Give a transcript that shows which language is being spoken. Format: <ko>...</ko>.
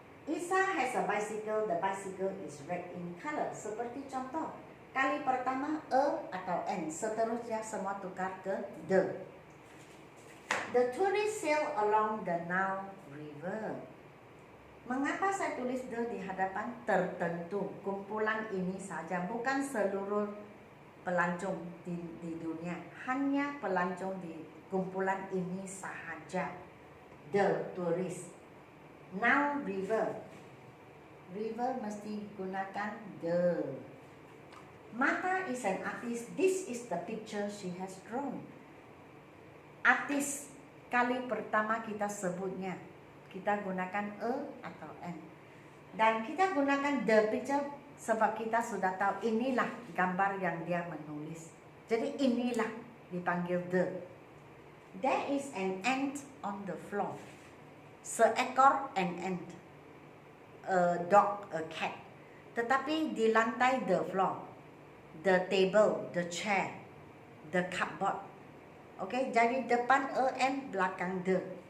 <en>Isa has a bicycle, the bicycle is red in color.</en> <ms>Seperti contoh, kali pertama a atau n, seterusnya semua tukar ke the.</ms> <en>The tourists sail along the Nile River.</en> <ms>Mengapa saya tulis the di hadapan? Tertentu, kumpulan ini saja, bukan seluruh pelancong di dunia, hanya pelancong di kumpulan ini sahaja.</ms> <en>The tourist. Now river. River</en> <ms>mesti gunakan</ms> <en>the. Mata is an artist. This is the picture she has drawn.</en> <ms>Artis, kali pertama kita sebutnya, kita gunakan a atau n. Dan kita gunakan the picture sebab kita sudah tahu inilah gambar yang dia menulis. Jadi inilah dipanggil the.</ms> <en>There is an ant on the floor.</en> <ms>Seekor</ms> <en>an ant. A dog, a cat.</en> <ms>Tetapi di lantai</ms> <en>the floor. The table, the chair, the cupboard. Okay,</en> <ms>jadi depan</ms> <en>a and</en> <ms>belakang</ms> <en>the.</en>